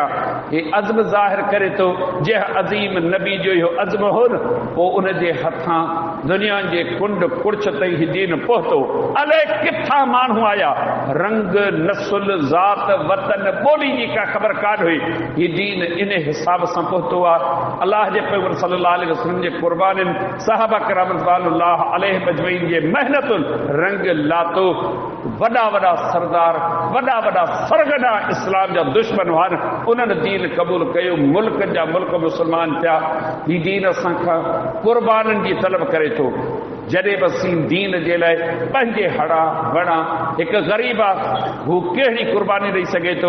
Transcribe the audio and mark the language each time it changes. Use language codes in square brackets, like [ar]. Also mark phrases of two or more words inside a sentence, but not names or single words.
[sd] हे अज़्म ज़ाहिर करे थो, जंहिं अज़ीम नबी जो इहो अज़्म हो न, पोइ उन जे हथां दुनिया जे कुंड कुड़छ ताईं ही दीन पहुतो। अलाए किथां माण्हू आया, रंग, नसुल, ज़ात, वतन, ॿोली जी का ख़बर कान हुई। हीउ दीन इन हिसाब सां पहुतो आहे। अलाह जे पैगंबर [ar] صلى الله عليه وسلم [sd] जे क़ुर्बानियुनि, सहाबा किराम [ar] رضي الله عليهم أجمعين [sd] जे महिनतुनि रंग लातो। वॾा वॾा सरदार, वॾा वॾा सरगना इस्लाम जा दुश्मन हुआ, उन्हनि दीन क़बूल कयो, मुल्क जा मुल्क मुस्लमान थिया। हीउ दीन असांखां क़ुर्बानियुनि जी तलब करे थो। जॾहिं बि असीं दीन जे लाइ पंहिंजे हड़ा वड़ा, हिकु ग़रीब आहे, हू कहिड़ी क़ुर्बानी ॾेई सघे थो?